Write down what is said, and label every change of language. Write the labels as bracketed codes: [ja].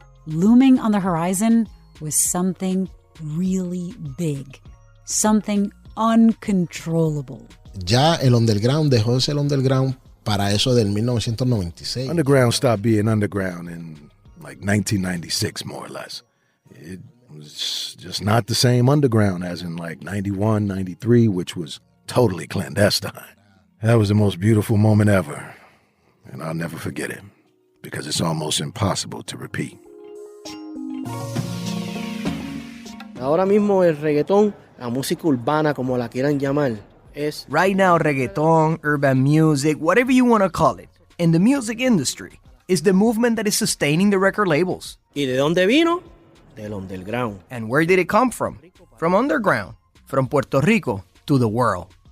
[en] Looming on the horizon was something really big, something uncontrollable. [es] Ya el underground dejó de ser underground para eso del 1996. [en] Underground stopped being underground in like 1996, more or less. It was just not the same underground as in like 91, 93, which was totally clandestine. That was the most beautiful moment ever, and I'll never forget it because it's almost impossible to repeat. [es] Ahora mismo el reggaetón, la música urbana, como la quieran llamar, es... [en] Right now, reggaeton, urban music, whatever you want to call it, in the music industry, is the movement that is sustaining the record labels. [es] ¿Y de dónde vino? Del underground. [en] And where did it come from? From underground. From Puerto Rico to the world.